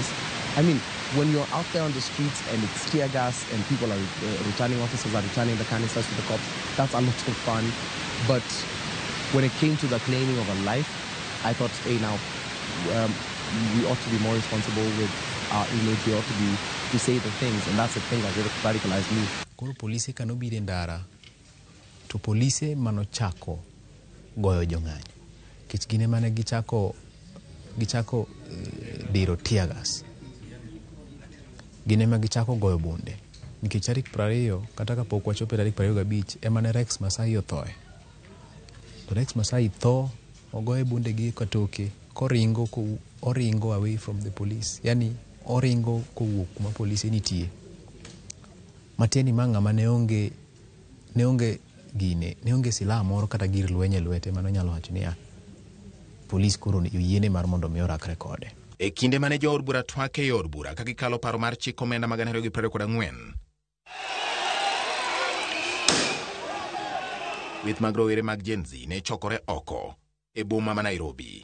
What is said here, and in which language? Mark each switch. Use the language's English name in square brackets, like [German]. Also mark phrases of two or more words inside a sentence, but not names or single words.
[English] I mean, when you're out there on the streets and it's tear gas and people are returning, officers are returning the canisters to the cops, that's a lot of fun. But when it came to the claiming of a life, I thought, hey, now we ought to be more responsible with our image. We ought to say the things, and that's the thing that radicalized me. [Luo (Kenya and Tanzania)] Koro polise kanobire ndara, to polise manochako goyo jong'anyo. Kich gine mane gichako diro [English] tear gas. [Luo (Kenya and Tanzania)] Gine ma gichako goyo bunde. Nikech tarik 20 kata kapok wachopo tarik 25 emane Rex Masai othoe. To Rex Masai tho ogoye bunde gi katoke oringo [English] away from the police. [Luo (Kenya and Tanzania)] Yani oringo kowuok kuma polisi nitie. Matieni manga ma ne onge silaha moro kata gir lwenye lwete mano nyalo wacho niya polis koro yiene mar mondo mi orakre kode. E kinde mane jo od bura twake e od bura ka gikalo paro mar chik omenda mag 2024, with mag rowere mag Gen Z ne chokore oko e boma ma Nairobi.